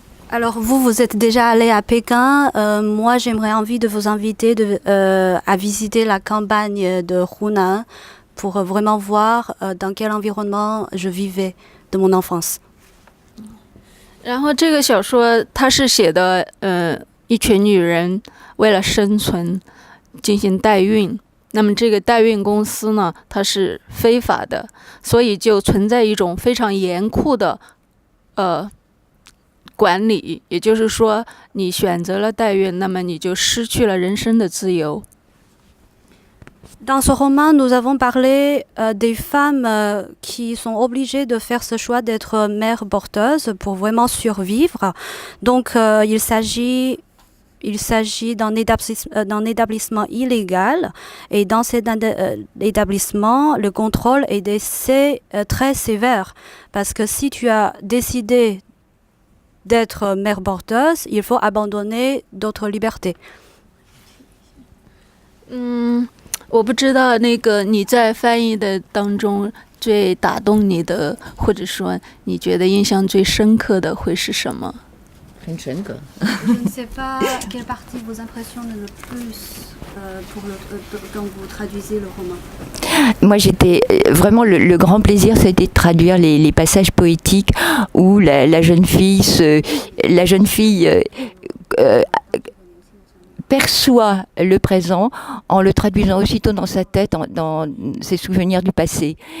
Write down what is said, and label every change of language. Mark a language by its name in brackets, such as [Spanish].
[French] Alors vous êtes déjà allé à Pékin. Moi, j'aimerais envie de vous inviter à visiter la campagne de Hunan pour vraiment voir dans quel environnement je vivais de mon enfance. [Chinese] 然后这个小说它是写的一群女人为了生存进行代孕，那么这个代孕公司呢它是非法的，所以就存在一种非常严酷的管理，也就是说你选择了代孕，那么你就失去了人生的自由。 [French] Dans ce roman, nous avons parlé des femmes qui sont obligées de faire ce choix d'être mères porteuses pour vraiment survivre. Donc, il s'agit d'un établissement illégal et dans cet établissement, le contrôle est très sévère parce que si tu as décidé d'être mère porteuse, il faut abandonner d'autres libertés. [Chinese] 我不知道那个你在翻译的当中最打动你的，或者说你觉得印象最深刻的会是什么？很诚恳。 [French] Je ne sais pas quelle partie vous impressionne le plus quand vous traduisez le roman. Moi, j'étais vraiment le grand plaisir, c'était de traduire les passages poétiques où la jeune fille perçoit le présent en le traduisant aussitôt dans sa tête, dans ses souvenirs du passé.